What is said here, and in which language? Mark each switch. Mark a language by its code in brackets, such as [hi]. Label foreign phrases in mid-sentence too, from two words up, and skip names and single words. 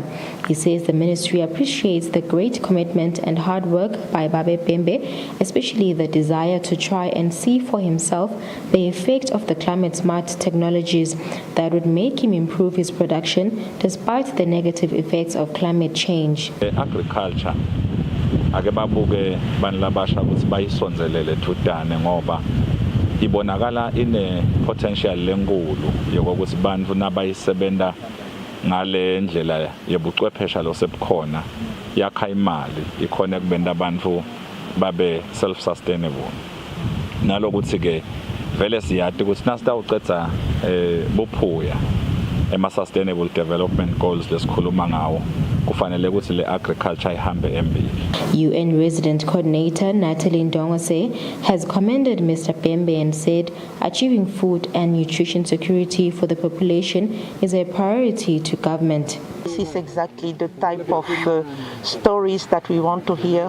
[en] He says the ministry appreciates the great commitment and hard work by Babe Pembe, especially the desire to try and see for himself the effect of the climate-smart technologies that would make him improve his production despite the negative effects of climate change. [ss] Agriculture ake babuke banilabasha ukuthi bayisonzelele tudane ngoba ibonakala ine potential lenkulu yokuthi bantu nabayisebenta ngale ndlela yebuchwephesha losebukhona yakha imali ikhona kubenda abantu babe [en] self sustainable [ss] nalokuthi ke vele siyathi ukuthi nasitawucetha buphuya ema [en] sustainable development goals [ss] lesikhuluma ngawo kufanele ukuthi le agriculture ihambe embili. [en] UN Resident Coordinator Natalie Ndongose has commended Mr. Pembe and said achieving food and nutrition security for the population is a priority to government. This is exactly the type of stories that we want to hear.